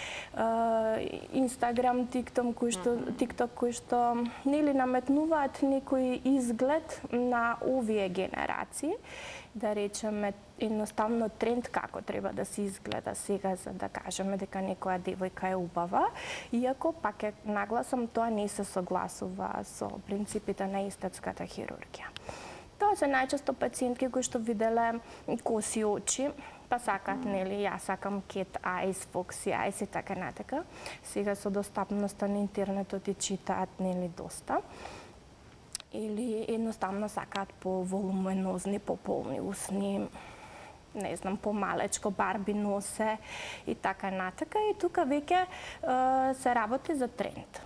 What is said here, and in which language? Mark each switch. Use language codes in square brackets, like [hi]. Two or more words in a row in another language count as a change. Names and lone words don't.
[mk] Инстаграм, TikTok кои што нели наметнуваат некој изглед на овие генерации, да речеме едноставно тренд како треба да се изгледа сега за да кажеме дека некоја девојка е убава, иако пак е нагласам тоа не се согласува со принципите на естетската хирургија. Тоа се најчесто пациентки кои што виделе коси очи, па сакаат, нели, јас сакам [en] cat eyes, foxy eyes [mk] и така натака. Сега со достапноста на интернетот и читаат, нели, доста. Или едноставно сакаат по-волуменозни, по-полни усни, не знам, помалечко, барби носе и така натака. И тука веќе се работи за тренд.